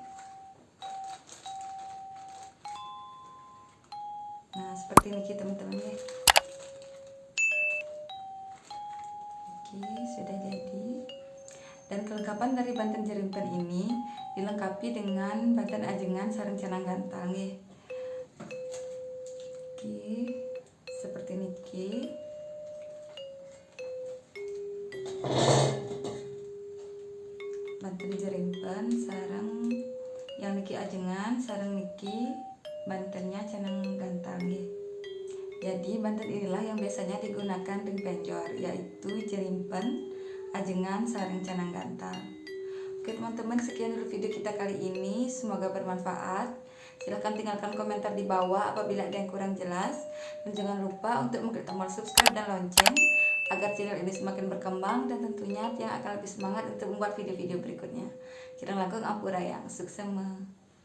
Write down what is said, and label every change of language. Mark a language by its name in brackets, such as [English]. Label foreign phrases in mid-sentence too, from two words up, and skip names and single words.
[Indonesian] Nah, seperti Niki teman-teman ya. Niki sudah jadi. Dan kelengkapan dari banten jeripen ini dilengkapi dengan banten [Balinese] ajengan sareng canang gantang [Indonesian] ya. Niki seperti Niki. Banten jeripen sareng yang Niki ajengan sareng Niki bantennya canang gantang ya. Jadi banten inilah yang biasanya digunakan ring penjor, yaitu jeripen, [Balinese] ajengan sareng canang gantang. [Indonesian] Oke teman-teman, sekian dulu video kita kali ini, semoga bermanfaat. Silahkan tinggalkan komentar di bawah apabila ada yang kurang jelas. Dan jangan lupa untuk mengklik tombol subscribe dan lonceng agar channel ini semakin berkembang dan tentunya yang akan lebih semangat untuk membuat video-video berikutnya. [Balinese] Kirang langkung ampurayang, sukses.